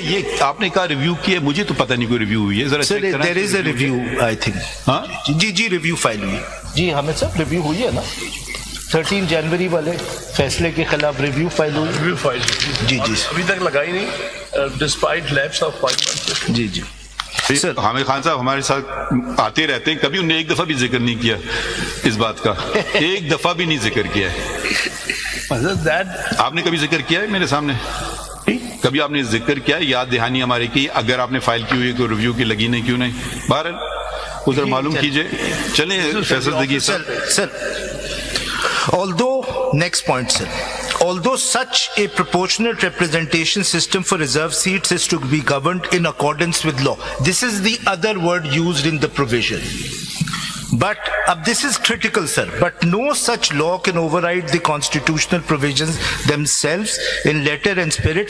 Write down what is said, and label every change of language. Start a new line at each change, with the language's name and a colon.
Urdu: یہ آپ نے کہا ریویو کیا، مجھے تو پتہ نہیں کوئی ریویو ہوئی ہے.
English: Sir, there is a review I think.
Urdu: ہاں جی ریویو فائل ہوئی. جی حامد صاحب ریویو ہوئی ہے نا 13 جنوری والے فیصلے کے خلاف ریویو فائل ہوئی. ریویو فائل جی ابھی تک لگائی نہیں
English: Despite lapse of 5 months.
Urdu: جی حامد خان صاحب ہمارے ساتھ آتے رہتے ہیں، کبھی انہوں نے ایک دفعہ بھی ذکر نہیں کیا اس بات کا، ایک دفعہ بھی نہیں ذکر کیا ہے. آپ نے کبھی ذکر کیا ہے میرے سامنے؟ کبھی آپ نے ذکر کیا؟ یاد دہانی ہماری کی، اگر آپ نے فائل کی ہوئی کوئی ریویو کی لگی نہیں کیوں نہیں؟ بہرحال ادھر معلوم کیجئے. چلیں فیصل دیکھیے سر.
English: Although, next point sir, although such a proportionate representation system for reserve seats is to be governed in accordance with law, this is the other word used in the provision. But this is critical sir, but no such law can override the constitutional provisions themselves in letter and spirit.